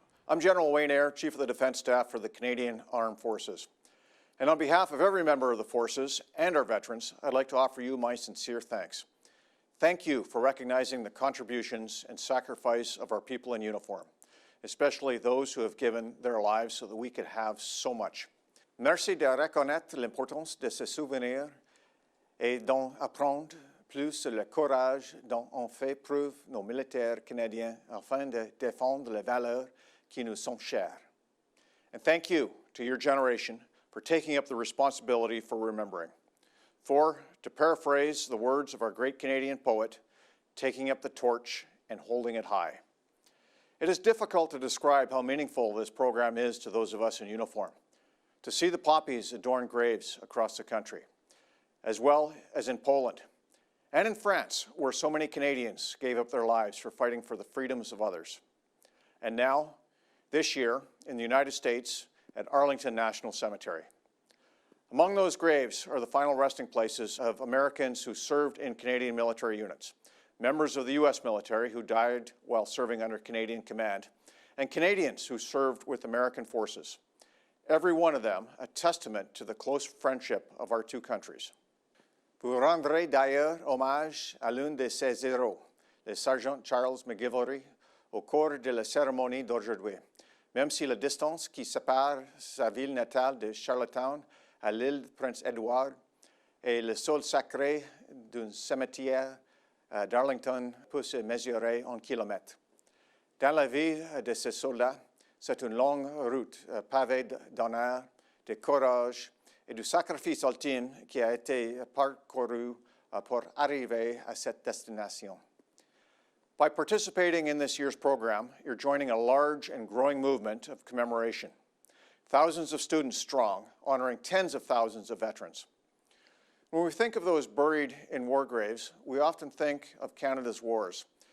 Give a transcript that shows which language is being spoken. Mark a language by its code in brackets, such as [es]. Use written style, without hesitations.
[en] I'm General Wayne Eyre, Chief of the Defence Staff for the Canadian Armed Forces. And on behalf of every member of the forces and our veterans, I'd like to offer you my sincere thanks. Thank you for recognizing the contributions and sacrifice of our people in uniform, especially those who have given their lives so that we could have so much. [fr] Merci de reconnaître l'importance de ces souvenirs et d'en apprendre plus sur le courage dont ont fait preuve nos militaires canadiens afin de défendre les valeurs qui nous sont chères. [en] And thank you to your generation for taking up the responsibility for remembering. For, to paraphrase the words of our great Canadian poet, taking up the torch and holding it high. It is difficult to describe how meaningful this program is to those of us in uniform. To see the poppies adorn graves across the country, as well as in Poland and in France, where so many Canadians gave up their lives for fighting for the freedoms of others. And now, this year, in the United States, at Arlington National Cemetery. Among those graves are the final resting places of Americans who served in Canadian military units, members of the U.S. military who died while serving under Canadian command, and Canadians who served with American forces. Every one of them a testament to the close friendship of our two countries. [fr] Vous rendrez d'ailleurs hommage à l'un de ces héros, le sergent Charles McGivory, au cours de la cérémonie d'aujourd'hui, même si la distance qui sépare sa ville natale de Charlottetown à l'île Prince-Édouard et le sol sacré d'un cimetière d'Arlington peut se mesurer en kilomètres. Dans la vie de ces soldats, c'est une longue route pavée d'honneur, de courage et du sacrifice ultime qui a été parcouru pour arriver à cette destination. [en] By participating in this year's program, you're joining a large and growing movement of commemoration. Thousands of students strong, honoring tens of thousands of veterans. When we think of those buried in war graves, we often think of Canada's wars.